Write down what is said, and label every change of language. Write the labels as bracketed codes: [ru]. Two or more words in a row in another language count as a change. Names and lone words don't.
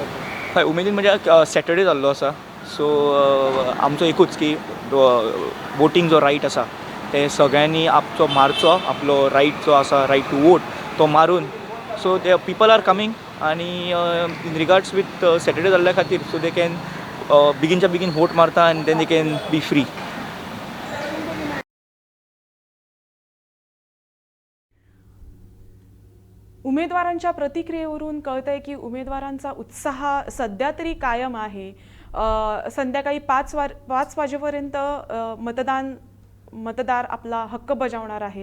[kok] हय, उमेदीन म्हणजे सॅटर्डे जाल्लो आसा सो आमचो एकूच की वोटींग जो रायट आसा ते सगळ्यांनी आपचो मारचो, आपलो रायट जो आसा [en] right to vote [kok] तो मारून. [en] so they people are coming आनी in regards with Saturday [kok] जाल्ल्या खातीर [en] so they can [kok] बेगिनच्या बेगीन वोट मारता [en] आनी then they can be free. [mr] उमेदवारांच्या प्रतिक्रियेवरून कळतंय की उमेदवारांचा उत्साह सध्या तरी कायम आहे. संध्याकाळी 5 वाजेपर्यंत मतदार आपला हक्क बजावणार आहेत.